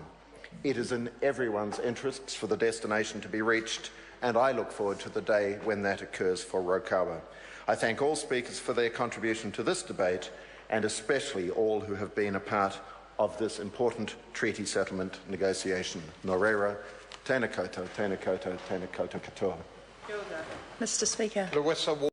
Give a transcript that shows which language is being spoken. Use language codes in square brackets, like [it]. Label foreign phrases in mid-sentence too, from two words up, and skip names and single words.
[en] It is in everyone's interests for the destination to be reached, and I look forward to the day when that occurs for Raukawa. I thank all speakers for their contribution to this debate, and especially all who have been a part of this important treaty settlement negotiation. [mi] Nō reira, tēnā koutou, tēnā koutou, tēnā koutou katoa. [en] Mr. Speaker.